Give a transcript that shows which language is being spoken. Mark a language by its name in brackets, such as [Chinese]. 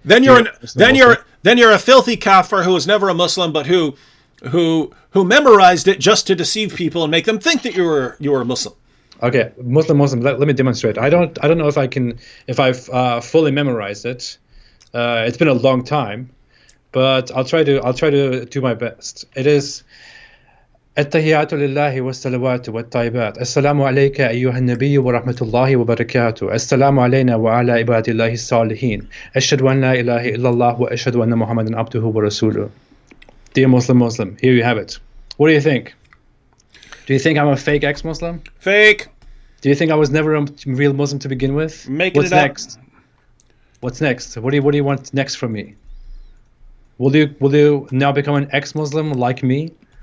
[English] Then you're a filthy kafir who was never a Muslim, but who memorized it just to deceive people and make them think that you were a Muslim. Okay, Muslim. Let me demonstrate. I don't know if I've fully memorized it. It's been a long time, but I'll try to do my best. It is [Arabic] التحيات لله والصلوات والطيبات السلام عليك أيها النبي ورحمة الله وبركاته السلام علينا وعلى عباد الله الصالحين أشهد أن لا إله إلا الله وأشهد أن محمدا عبده ورسوله. [English] Dear Muslim, here you have it. What do you think? Do you think I'm a fake ex-Muslim? Fake. Do you think I was never a real Muslim to begin with? What's next? What's next? What do you want next from me? Will you now become an ex-Muslim like me?